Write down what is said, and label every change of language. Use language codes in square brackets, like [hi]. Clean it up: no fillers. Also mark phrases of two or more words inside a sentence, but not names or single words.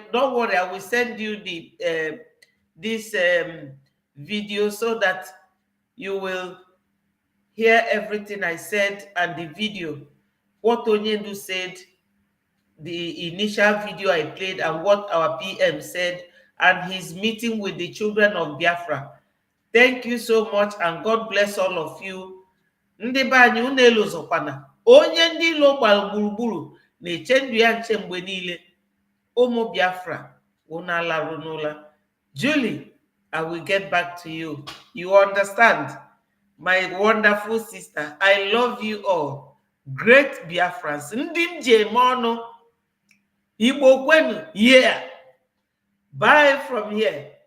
[en] Don't worry, I will send you the this video so that you will hear everything I said and the video. What Onyendu said, the initial video I played, and what our PM said, and his meeting with the children of Biafra. Thank you so much, and God bless all of you. [ig] Ndị be anyị unu elozokwana. Onye ndị ilo gbara gburugburu na-eche ndụ ya nche mgbe niile. Ụmụ Biafra, unu alarụ n'ụla. [en] Julie, I will get back to you. You understand? My wonderful sister, I love you all. Great Biafrans. [ig] Ndị m ji eme ọnụ. Igbo kwenu, [en] yeah. Bye from here.